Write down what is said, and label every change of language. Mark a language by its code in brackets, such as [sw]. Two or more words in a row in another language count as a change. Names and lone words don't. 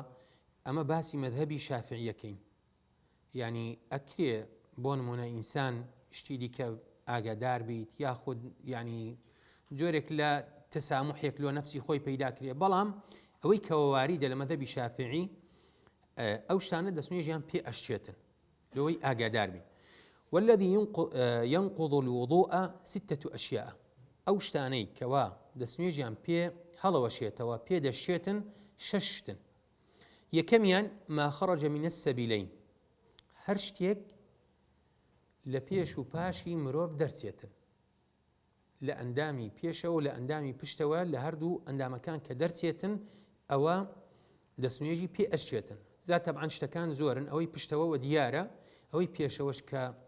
[ckb] ئەمە باسی مەذهەبی شافعیەکەین ینی ئەکرێ بۆ نمونە ئینسان شتی دیکە ئاگادار بیت یاخود ینی جۆرێک لە تەسامحێک لۆ نەفسی خۆی پەیدا کرێ بەڵام ئەوەی کەوەواریدە لە مەذهبی شافعی ئەو شتانە دەستنوێژیان پێ ئەشچێتن لەوەی ئاگادار بین والذي [ar] ينقض الوضوء 6 أشياء [ckb] ئەو شتانەی کەوا دەستنوێژیان پێ هەڵەوەشێتەوە پێ دەشێتن شەشتن یەکەمیان [ar] ما خرج من السبيلين [ckb] هەر شتێک لە پێش و پاشی مرۆڤ دەرچێتن لە ئەندامی پێشەوە لە ئەندامی پشتەوە لە هەردوو ئەندامەکان کە دەرچێتن ئەوە دەستنوێژی پێ ئەشێتن زات تەبعاً شتەکان زۆرن ئەوەی پشتەوە دیارە ئەوەی پێشەوەش کە